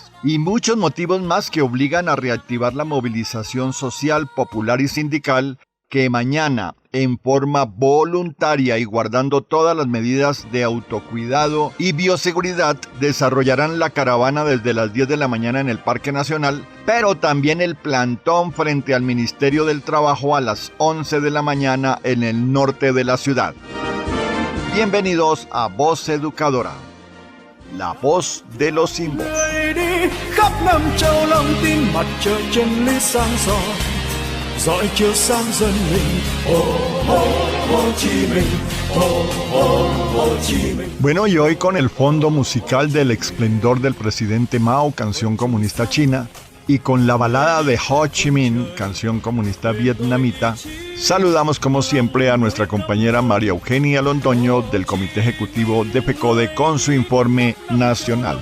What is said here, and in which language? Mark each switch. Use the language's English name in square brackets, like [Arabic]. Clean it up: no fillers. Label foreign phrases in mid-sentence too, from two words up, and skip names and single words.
[Spanish] Y muchos motivos más que obligan a reactivar la movilización social, popular y sindical que mañana, en forma voluntaria y guardando todas las medidas de autocuidado y bioseguridad, desarrollarán la caravana desde las 10 de la mañana en el Parque Nacional, pero también el plantón frente al Ministerio del Trabajo a las 11 de la mañana en el norte de la ciudad. Bienvenidos a Voz Educadora, la voz de los símbolos. [Vietnamese] Dõi chiếu sáng dân mình, Hồ Chí Minh, Hồ Chí Minh. [Spanish] Bueno, y hoy con el fondo musical del esplendor del presidente Mao, canción comunista china, y con la balada de Ho Chi Minh, canción comunista vietnamita, saludamos como siempre a nuestra compañera María Eugenia Londoño del Comité Ejecutivo de FECODE con su informe nacional.